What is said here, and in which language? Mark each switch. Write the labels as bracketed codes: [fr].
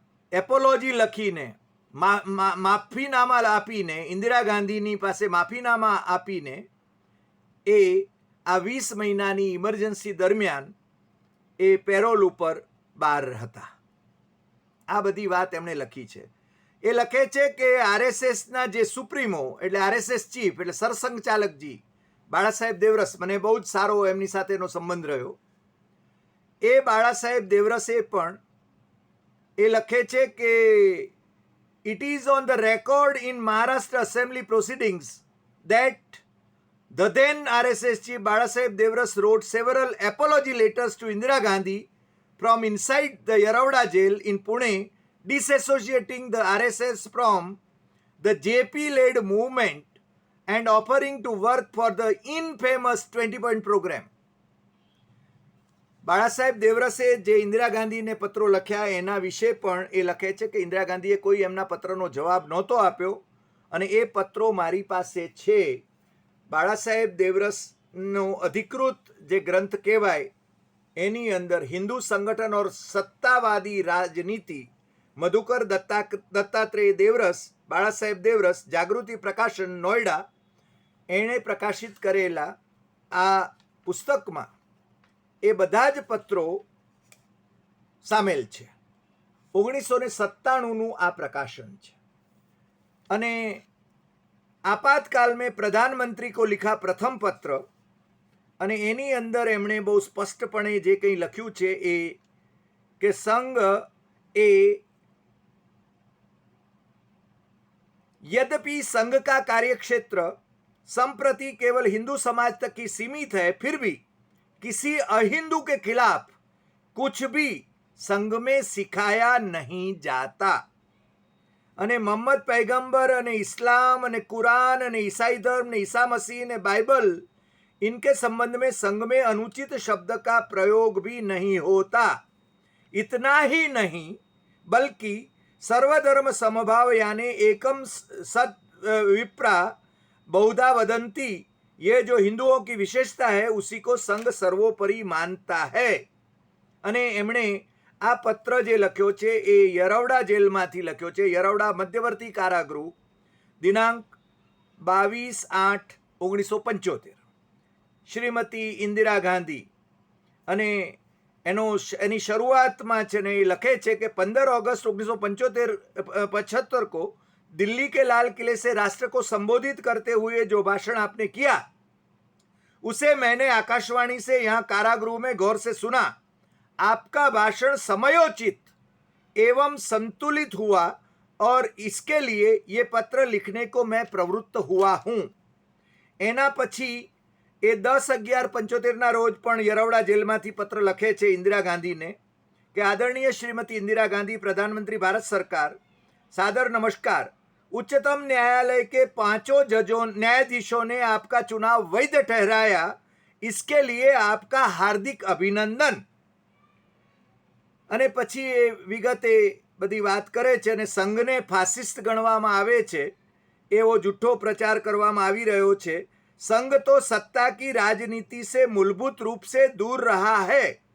[gu] Apology લખીને, માફીનામા આપીને, ઇન્દિરા ગાંધીની પાસે માફીનામા આપીને એ આ 20 મહિનાની ઇમરજન્સી દરમિયાન એ પેરોલ ઉપર બહાર હતા. આ બધી વાત એમણે લખી છે. એ લખે છે કે RSSના જે સુપ્રીમો એટલે RSS ચીફ એટલે સરસંઘચાલકજી બાળાસાહેબ દેવરસ, મને બહુ જ સારો એમની સાથેનો સંબંધ રહ્યો. એ બાળાસાહેબ દેવરસે પણ એ લખે છે કે [en] it is on the record in Maharashtra Assembly proceedings that the then RSS chief Balasaheb Devras wrote several apology letters to Indira Gandhi from inside the Yeravada jail in Pune, disassociating the RSS from the JP-led movement and offering to work for the infamous 20-point program. [gu] Balasaheb દેવરસે જે ઇન્દિરા ગાંધીને પત્રો લખ્યા એના વિશે પણ એ લખે છે કે ઇન્દિરા ગાંધીએ કોઈ એમના પત્રનો જવાબ નહોતો આપ્યો અને એ પત્રો મારી પાસે છે. બાળાસાહેબ દેવરસનો અધિકૃત જે ગ્રંથ કહેવાય એની અંદર હિન્દુ સંગઠન [hi] और सत्तावादी राजनीति [gu] मधुकर दत्तात्रेय देवरस, बाळासाहेब देवरस, जागृति प्रकाशन नोएडा, એણે પ્રકાશિત કરેલા આ પુસ્તકમાં એ બધા જ પત્રો સામેલ છે. 1997નું આ પ્રકાશન છે. અને આપાતકાલ [hi] में प्रधानमंत्री को लिखा प्रथम पत्र, [gu] અને એની અંદર એમણે બહુ સ્પષ્ટપણે જે કંઈ લખ્યું છે એ કે સંઘ એ [hi] यद्यपि संघ का कार्यक्षेत्र संप्रति केवल हिंदू समाज तक ही सीमित है, फिर भी किसी अहिंदू के खिलाफ कुछ भी संघ में सिखाया नहीं जाता। અને મોહમ્મદ पैगंबर અને इस्लाम અને कुरान અને ईसाई धर्म ने ईसा मसीह ने बाइबल, इनके संबंध में संघ में अनुचित शब्द का प्रयोग भी नहीं होता। इतना ही नहीं बल्कि सर्वधर्म समभाव यानी एकम सत विप्रा बहुधा वदंती, ये जो हिंदुओं की विशेषता है उसी को संघ सर्वोपरि मानता है। [gu] અને એમણે આ પત્ર જે લખ્યો છે એ યરવડા જેલમાંથી લખ્યો છે, યરવડા મધ્યવર્તી કારાગૃહ, દિનાંક 22/8/1975, શ્રીમતી ઇન્દિરા ગાંધી। અને એની શરૂઆતમાં છે ને એ લખે છે કે [hi] 15 अगस्त 1975 को दिल्ली के लाल किले से राष्ट्र को संबोधित करते हुए जो भाषण आपने किया उसे मैंने आकाशवाणी से यहाँ कारागृह में गौर से सुना। आपका भाषण समयोचित एवं संतुलित हुआ और इसके लिए ये पत्र लिखने को मैं प्रवृत्त हुआ हूँ। [gu] एना पछी એ 10/11/75 રોજ પણ યરવડા જેલમાંથી પત્ર લખે છે ઇન્દિરા ગાંધીને કે આદરણીય શ્રીમતી इंदिरा गांधी, [hi] प्रधानमंत्री भारत सरकार, सादर नमस्कार। उच्चतम न्यायालय के 5 न्यायाधीशों ने आपका चुनाव वैध ठहराया, इसके लिए आपका हार्दिक अभिनंदन। [gu] અને પછી એ વિગતે બધી વાત કરે છે અને સંઘને ફાસિસ્ટ ગણવામાં આવે છે એવો જૂઠો પ્રચાર કરવામાં આવી રહ્યો છે। [hi] संघ तो सत्ता की राजनीति से मूलभूत रूप से दूर रहा है।